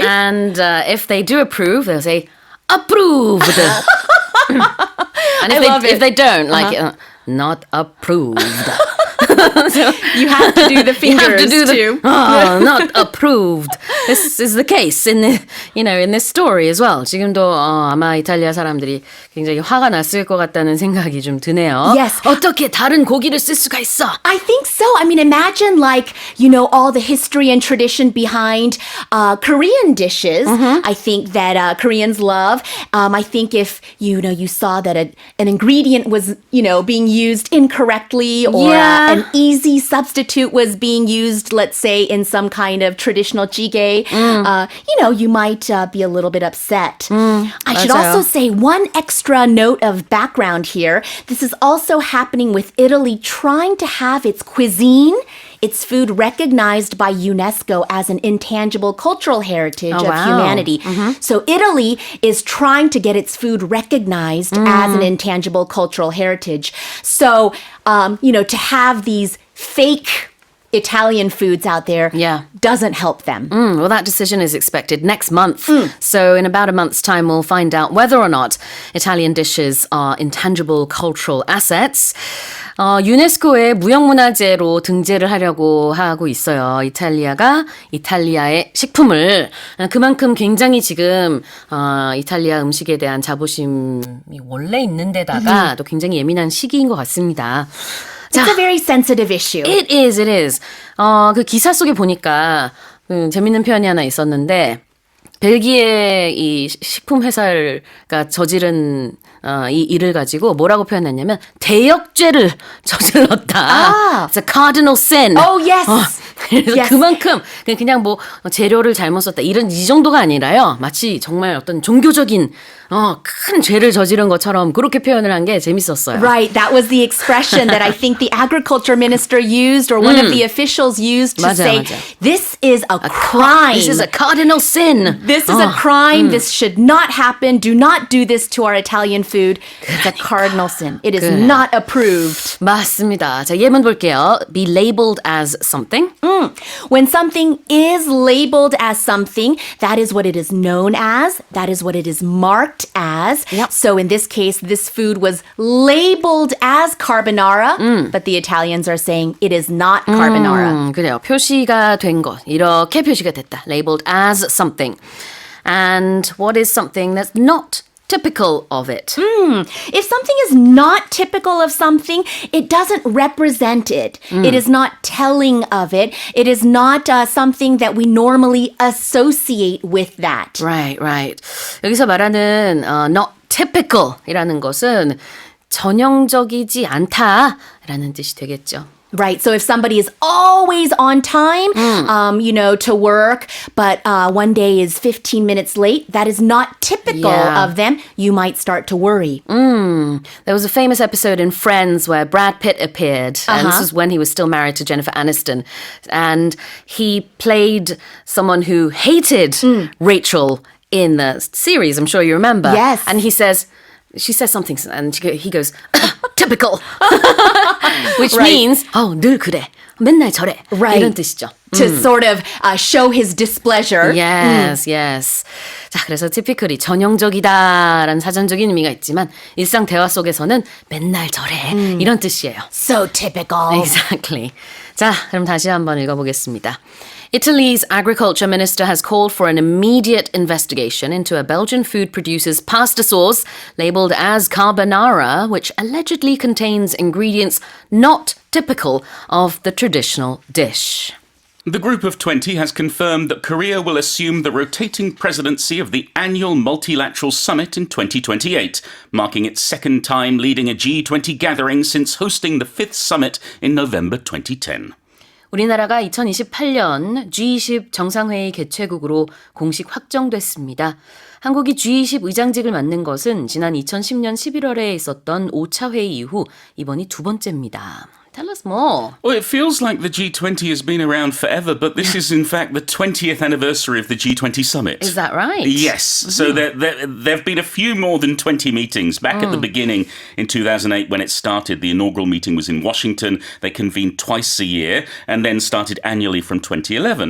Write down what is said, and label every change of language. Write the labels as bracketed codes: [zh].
[en] And if they do approve, they'll say approved. And I love it. if they don't, like not approved. You have to do the You have fingers to do too. not approved. This is the case in the, in this story as well. [ko] 지금도 아마 이탈리아 사람들이 굉장히 화가 났을 것 같다는 생각이 좀 드네요. [en] Yes. [ko] 어떻게 다른 고기를 쓸 수가 있어? [en] I think so. I mean, imagine like, all the history and tradition behind Korean dishes. I think that Koreans love. I think if, you saw that an ingredient was, being used incorrectly or Yeah. an easy substitute was being used, let's say, in some kind of traditional jjigae, you might be a little bit upset. I should [ko] 맞아요. [en] also say one extra note of background here. This is also happening with Italy trying to have its cuisine, its food recognized by UNESCO as an intangible cultural heritage of wow. humanity. So Italy is trying to get its food recognized as an intangible cultural heritage. So, to have these fake Italian foods out there Yeah. doesn't help them. Well, that decision is expected next month. So in about a month's time, we'll find out whether or not Italian dishes are intangible cultural assets. [ko] 유네스코에 무형문화재로 등재를 하려고 하고 있어요. 이탈리아의 식품을 그만큼 굉장히 지금 이탈리아 음식에 대한 자부심이 원래 있는 데다가 또 굉장히 예민한 시기인 것 같습니다. [en] It's a very sensitive issue. It is. [ko] 그 기사 속에 보니까 재밌는 표현이 하나 있었는데 벨기에 이 식품 회사가 저지른 이 일을 가지고 뭐라고 표현했냐면 대역죄를 저질렀다. [en] It's a cardinal sin. Oh, yes. [ko] 그래서 [en] Yes. [ko] 그만큼 그냥 뭐 재료를 잘못 썼다 이 정도가 아니라요. 마치 정말 어떤 종교적인 큰 죄를 저지른 것처럼 그렇게 표현을 한 게 재밌었어요. [en] Right, that was the expression that I think the agriculture minister used or one of the officials used to [ko] 맞아, [en] say, [ko] 맞아. [en] this is a crime. This is a cardinal sin. This is a crime. This should not happen. Do not do this to our Italian food. It's a cardinal sin. It is not approved. [ko] 맞습니다. 자, 예문 볼게요. [en] Be labeled as something. When something is labeled as something, that is what it is known as. That is what it is marked as. Yep. So in this case, this food was labeled as carbonara, but the Italians are saying it is not carbonara. [ko] 그래요. 표시가 된 것. 이렇게 표시가 됐다. [en] Labeled as something. And what is something that's not typical of it? If something is not typical of something, it doesn't represent it. It is not telling of it. It is not something that we normally associate with that. Right. [ko] 여기서 말하는 not typical이라는 것은 전형적이지 않다라는 뜻이 되겠죠. [en] Right. So if somebody is always on time, to work, but one day is 15 minutes late, that is not typical Yeah. of them. You might start to worry. There was a famous episode in Friends where Brad Pitt appeared, and this was when he was still married to Jennifer Aniston, and he played someone who hated Rachel in the series. I'm sure you remember. Yes. And she says something, and he goes, typical, which Right. [ko] means 늘 그래, 맨날 저래, [en] Right. [ko] 이런 뜻이죠. [en] To sort of show his displeasure. Yes. [ko] 자, 그래서 typically 전형적이다라는 사전적인 의미가 있지만 일상 대화 속에서는 맨날 저래 이런 뜻이에요. [en] So typical. Exactly. [ko] 자, 그럼 다시 한번 읽어보겠습니다. [en] Italy's agriculture minister has called for an immediate investigation into a Belgian food producer's pasta sauce labeled as carbonara, which allegedly contains ingredients not typical of the traditional dish. The Group of 20 has confirmed that Korea will assume the rotating presidency of the annual multilateral summit in 2028, marking its second time leading a G20 gathering since hosting the fifth summit in November 2010. [ko] 우리나라가 2028년 G20 정상회의 개최국으로 공식 확정됐습니다. 한국이 G20 의장직을 맡는 것은 지난 2010년 11월에 있었던 5차 회의 이후 이번이 두 번째입니다. [en] Tell us more. Well, it feels like the G20 has been around forever, but this is in fact the 20th anniversary of the G20 summit. Is that right? Yes. So there have been a few more than 20 meetings. Back at the beginning in 2008 when it started, the inaugural meeting was in Washington. They convened twice a year and then started annually from 2011.